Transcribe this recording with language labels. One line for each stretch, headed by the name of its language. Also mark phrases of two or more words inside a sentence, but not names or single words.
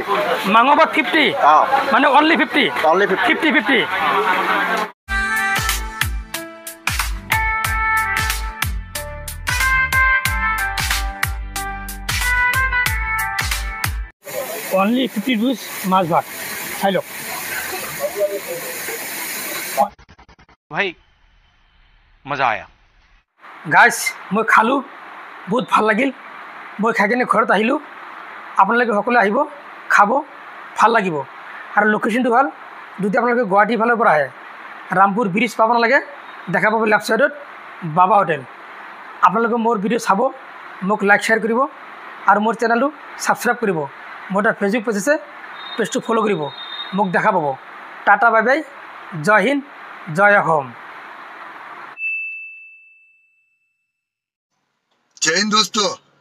Assamese: মাংস ভাত 50, মানে অনলি 50, 50. অনলি 50 ৰুপিজ মাছ ভাত, খাই লওক।
Hindi: भाई मजा आया।
Assamese: গাইজ মই খালোঁ, বহুত ভাল লাগিল। মই খাই কিনে ঘৰত আহিলোঁ। আপোনালোকে সকলোৱে আহিব, খাব, ভাল লাগিব। আৰু লোকেশ্যনটো ভাল, যদি আপোনালোকে গুৱাহাটীৰ ফালৰ পৰা আহে ৰামপুৰ ব্ৰিজ পাব নালাগে, দেখা পাব
English: left side
Assamese: বাবা হোটেল। আপোনালোকে মোৰ ভিডিঅ' চাব, মোক
English: like share
Assamese: কৰিব আৰু মোৰ চেনেলটো ছাবস্ক্ৰাইব কৰিব। মোৰ এটা ফেচবুক পেজ আছে, পেজটো ফ'ল' কৰিব, মোক দেখা পাব। টাটা
English: bye bye,
Hindi: जय हिंद,
Assamese: জয় অসম।
Hindi: जय हिंद दोस्तों।